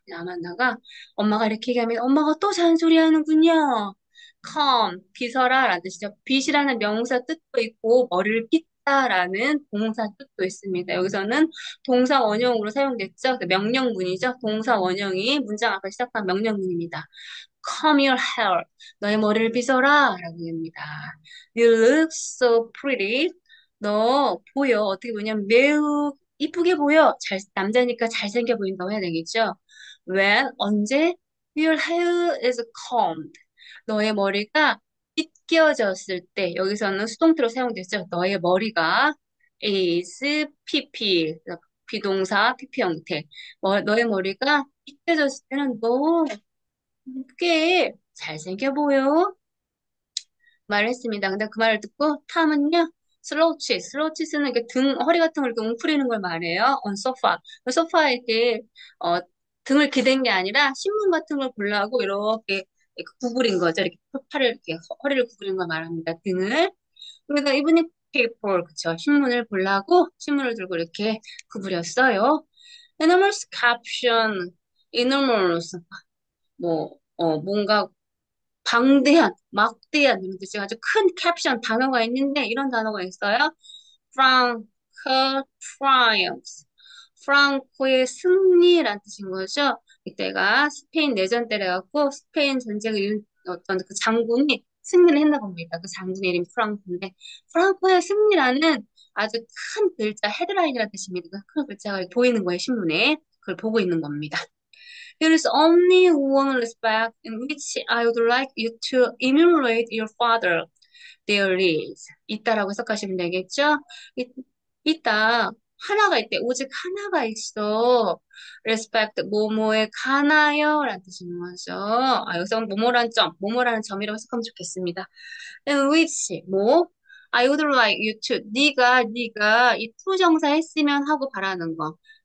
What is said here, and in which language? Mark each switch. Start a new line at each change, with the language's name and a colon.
Korean: 아만다가 엄마가 이렇게 얘기하면 엄마가 또 잔소리하는군요. come, 빗어라 라는 뜻이죠. 빗이라는 명사 뜻도 있고 머리를 빗다라는 동사 뜻도 있습니다. 여기서는 동사 원형으로 사용됐죠. 명령문이죠. 동사 원형이 문장 앞에 시작한 명령문입니다.
English: Comb your hair.
Korean: 너의 머리를 빗어라 라고 합니다.
English: You look so pretty.
Korean: 너 보여. 어떻게 보냐면 매우 이쁘게 보여. 남자니까 잘생겨 보인다고 해야 되겠죠?
English: When,
Korean: 언제?
English: Your hair is combed.
Korean: 너의 머리가 빗겨졌을 때, 여기서는 수동태로 사용됐죠. 너의 머리가 is pp, 비동사 pp 형태. 너의 머리가 빗겨졌을 때는 너 꽤 잘생겨 보여. 말을 했습니다. 근데 그 말을 듣고 탐은요, 슬로우치스는 이렇게 허리 같은 걸 이렇게 웅크리는 걸 말해요.
English: on sofa.
Korean: 그 소파에 이렇게, 어, 등을 기댄 게 아니라 신문 같은 걸 보려고 이렇게 구부린 거죠. 이렇게 팔을, 이렇게 허리를 구부린 걸 말합니다. 등을. 그러니까 이분이 paper, 그쵸. 신문을 보려고 신문을 들고 이렇게 구부렸어요.
English: enormous caption, enormous.
Korean: 뭔가 방대한, 막대한 이런 뜻이 아주 큰 캡션 단어가 있는데 이런 단어가 있어요.
English: Franco triumphs.
Korean: 프랑코의 승리란 뜻인 거죠. 이때가 스페인 내전 때래갖고 스페인 전쟁을 이룬 어떤 그 장군이 승리를 했나 봅니다. 그 장군의 이름이 프랑코인데 프랑코의 승리라는 아주 큰 글자 헤드라인이라는 뜻입니다. 그 큰 글자가 보이는 거예요, 신문에. 그걸 보고 있는 겁니다.
English: There is only one respect in which I would like you to emulate your father. There is.
Korean: 있다라고 해석하시면 되겠죠? 이- 있다. 하나가 있대. 오직 하나가 있어. respect, 뭐뭐에 관하여 라는 뜻인 거죠. 여기서 뭐뭐라는 점이라고 해석하면 좋겠습니다. in which, 뭐,
English: I would like you to,
Korean: 네가 이 to 정사 했으면 하고 바라는 거.